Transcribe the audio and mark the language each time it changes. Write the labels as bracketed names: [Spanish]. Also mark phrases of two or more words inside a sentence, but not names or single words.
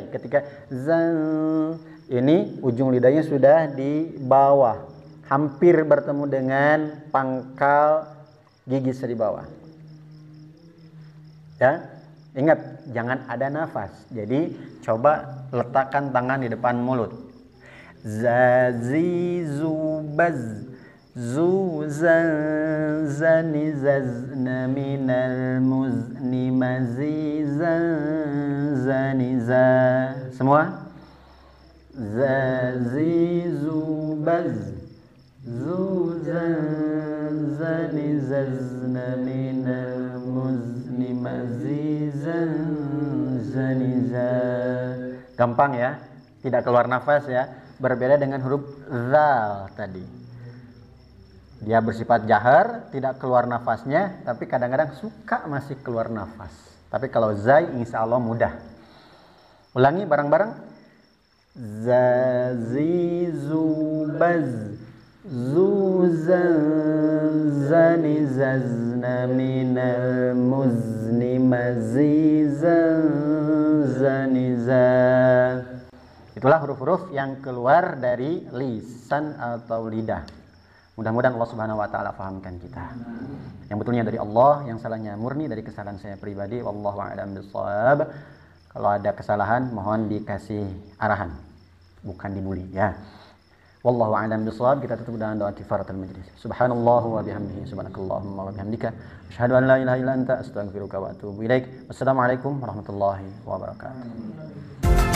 [Indonesian] Ketika zan, ini ujung lidahnya sudah di bawah, hampir bertemu dengan pangkal gigi seri bawah. Ya, ingat jangan ada nafas. Jadi coba letakkan tangan di depan mulut. Zazizubaz, zuzan zanizazna minal muzni mazizan zaniza. Semua. Zazizubaz, zuzan zanizazna minal muzni mazizan zaniza. Gampang ya, tidak keluar nafas ya. Berbeda dengan huruf zal tadi. Dia bersifat jahar, tidak keluar nafasnya, tapi kadang-kadang suka masih keluar nafas. Tapi kalau zai [Arabic] إن شاء الله [Indonesian] mudah. Ulangi bareng-bareng. Zazi zubaz zuzan zani zazna minal muzni mazizan zaniza. Itulah huruf-huruf yang keluar dari lisan atau lidah. Mudah-mudahan Allah [Arabic] سبحانه وتعالى [Indonesian] fahamkan kita. Yang betulnya dari Allah, yang salahnya murni dari kesalahan saya pribadi. [Arabic] والله أعلم بالصواب. [Indonesian] Kalau ada kesalahan mohon dikasih arahan, bukan dibully ya. [Arabic] والله أعلم بالصواب. [Indonesian] Kita tutup dengan doa [Arabic] كفارة المجلس. سبحان الله وبحمده سبحانك اللهم وبحمدك أشهد أن لا إله إلا أنت أستغفرك وأتوب إليك. والسلام عليكم ورحمة الله وبركاته.